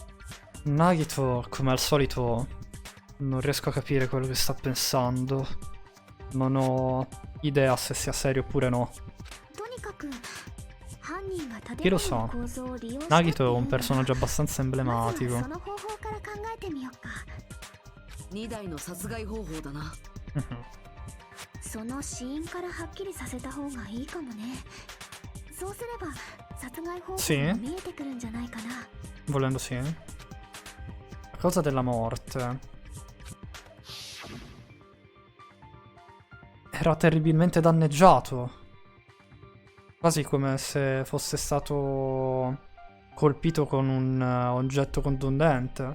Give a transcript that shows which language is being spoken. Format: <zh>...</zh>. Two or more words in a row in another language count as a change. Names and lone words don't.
<it>Nagito, come al solito, non riesco a capire quello che sta pensando. Non ho idea se sia serio oppure no. Chi lo sa? Nagito è un personaggio abbastanza emblematico.</it> <ja>2 台の殺害方法だな。その死因からはっきりさせた方がいいかもね。そうすれば殺害方法が見えてくるんじゃないかな。</ja> <it>Volendo sì. A causa della morte. Era terribilmente danneggiato. Quasi come se fosse stato colpito con un oggetto contundente.</it>